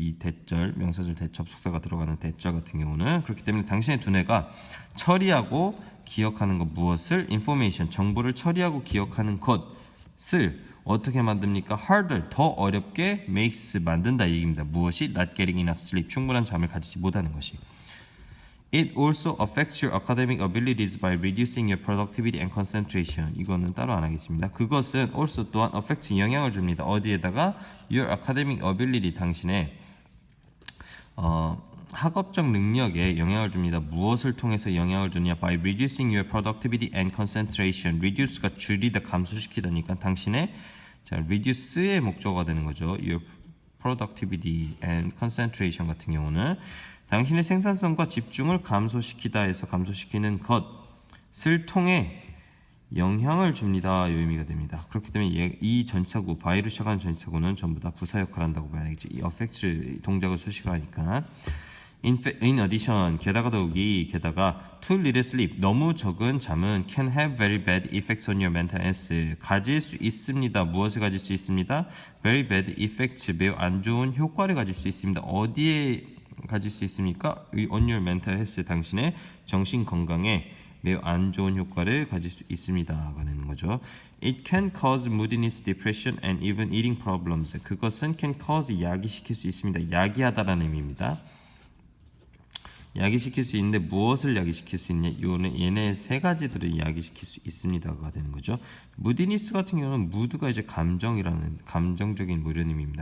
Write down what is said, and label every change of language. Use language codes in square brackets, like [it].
[ko] 이 that절 명사절 that 접속사가 들어가는 that절 같은 경우는 그렇기 때문에 당신의 두뇌가 처리하고 기억하는 것 무엇을 information 정보를 처리하고 기억하는 것을 어떻게 만듭니까? harder 더 어렵게 makes 만든다 얘기입니다. 무엇이? [en] not getting enough sleep [ko] 충분한 잠을 가지지 못하는 것이. [en] It also affects your academic abilities by reducing your productivity and concentration. [ko] 이거는 따로 안 하겠습니다. 그것은 also 또한 affects 영향을 줍니다. 어디에다가 your academic ability 당신의 학업적 능력에 영향을 줍니다. 무엇을 통해서 영향을 주느냐? [en] By reducing your productivity and concentration. [ko] reduce가 줄이다, 감소시키다니까 당신의 자, reduce의 목적어가 되는 거죠. [en] Your productivity and concentration [ko] 같은 경우는 당신의 생산성과 집중을 감소시키다 해서 감소시키는 것을 통해 영향을 줍니다. 이 의미가 됩니다. 그렇기 때문에 이 전치사구, by로 시작하는 전치사구는 전부 다 부사 역할을 한다고 봐야 되겠죠. 이 affect 동작을 수식을 하니까. [en] In addition, [ko] 게다가 더욱이 게다가 [en] too little sleep, [ko] 너무 적은 잠은 [en] can have very bad effects on your mental health. [ko] 가질 수 있습니다. 무엇을 가질 수 있습니다? [en] Very bad effects, [ko] 매우 안 좋은 효과를 가질 수 있습니다. 어디에 가질 수 있습니까? [en] On your mental health, [ko] 당신의 정신 건강에 매우 안 좋은 효과를 가질 수 있습니다가 되는 거죠. [en] It can cause moodiness, depression, and even eating problems. [ko] 그것은 can cause, 야기시킬 수 있습니다. 야기하다라는 의미입니다. 야기시킬 수 있는데 무엇을 야기시킬 수 있냐? 요는 얘네 세 가지들을 야기시킬 수 있습니다가 되는 거죠. 무디니스 같은 경우는 무드가 이제 감정이라는 감정적인 뭐 이런 의미입니다.